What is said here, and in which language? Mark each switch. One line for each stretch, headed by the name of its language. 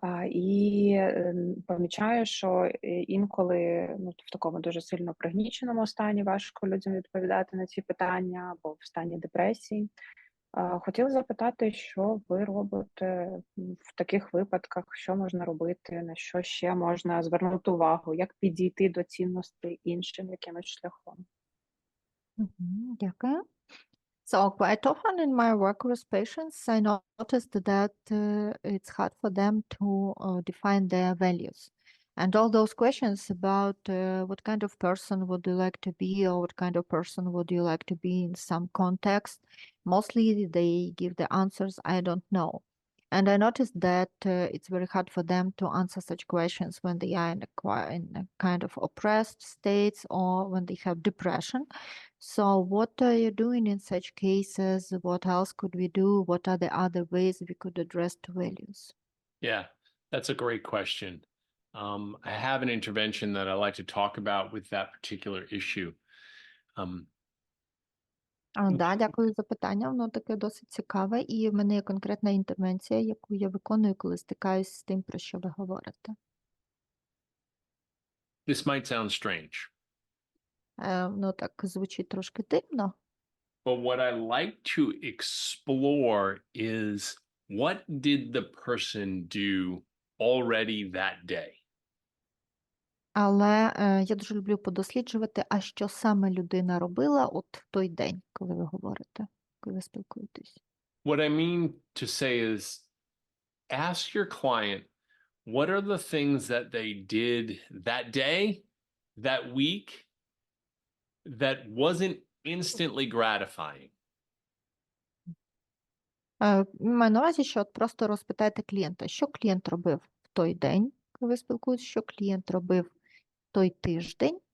Ukrainian: І помічаю, що інколи в такому дуже сильно пригніченому стані важко людям відповідати на ці питання або в стані депресії. Хотіла запитати, що ви робите в таких випадках, що можна робити, на що ще можна звернути увагу, як підійти до цінностей іншим якимось шляхом. Дякую.
English: So quite often in my work with patients, I noticed that it's hard for them to define their values. And all those questions about what kind of person would you like to be or what kind of person would you like to be in some context, mostly they give the answers, I don't know. And I noticed that it's very hard for them to answer such questions when they are in a kind of oppressed states or when they have depression. So what are you doing in such cases? What else could we do? What are the other ways we could address the values? Yeah, that's a great question. I have an intervention that I like to talk about with that particular issue.
Ukrainian: Дякую за питання, воно таке досить цікаве, і в мене є конкретна інтервенція, яку я виконую, коли стикаюсь з тим, про що ви говорите.
English: This might sound strange.
Ukrainian: Так звучить трошки дивно.
English: But what I like to explore is what did the person do already that day?
Ukrainian: Але я дуже люблю подосліджувати, а що саме людина робила от в той день, коли ви говорите, коли ви спілкуєтесь.
English: What I mean to say is ask your client, what are the things that they did that day, that week, that wasn't instantly gratifying?
Ukrainian: Маю на увазі, що от просто розпитайте клієнта, що клієнт робив в той день, коли ви спілкуєтесь, що клієнт робив той тиждень,